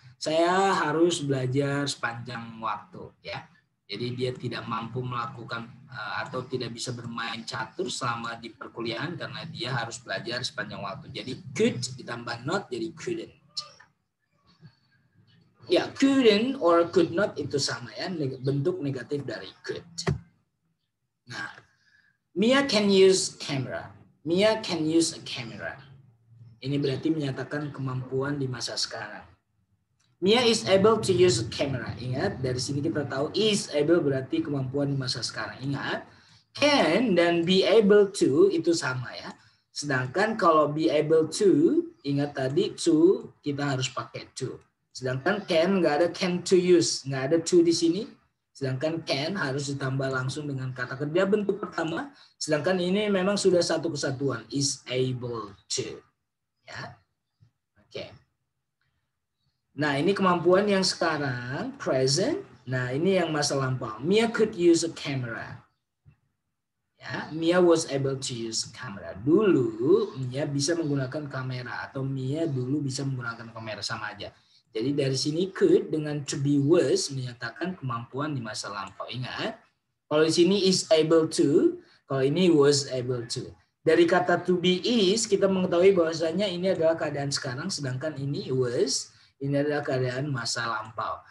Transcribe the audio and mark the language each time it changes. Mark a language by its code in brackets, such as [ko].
[id] Saya harus belajar sepanjang waktu ya. Jadi dia tidak mampu melakukan atau tidak bisa bermain catur selama di perkuliahan karena dia harus belajar sepanjang waktu. Jadi could ditambah not jadi couldn't. Ya, couldn't or could not itu sama ya, bentuk negatif dari could. [en] Nah, Mia can use camera. Mia can use a camera. [id] Ini berarti menyatakan kemampuan di masa sekarang. [en] Mia is able to use a camera. [id] Ingat, dari sini kita tahu is able berarti kemampuan di masa sekarang. Ingat, can dan be able to itu sama ya. Sedangkan kalau be able to, ingat tadi to kita harus pakai to. Sedangkan can nggak ada can to use, nggak ada to di sini. Sedangkan can harus ditambah langsung dengan kata kerja bentuk pertama. Sedangkan ini memang sudah satu kesatuan, is able to. Ya, oke. Nah, ini kemampuan yang sekarang, present. Nah, ini yang masa lampau. [en] Mia could use a camera. Ya, Mia was able to use a camera. [id] Dulu, Mia bisa menggunakan kamera. Atau Mia dulu bisa menggunakan kamera, sama aja. Jadi dari sini could dengan to be was menyatakan kemampuan di masa lampau. Ingat, kalau di sini is able to, kalau ini was able to. Dari kata to be is, kita mengetahui bahwasanya ini adalah keadaan sekarang, sedangkan ini was, ini adalah keadaan masa lampau.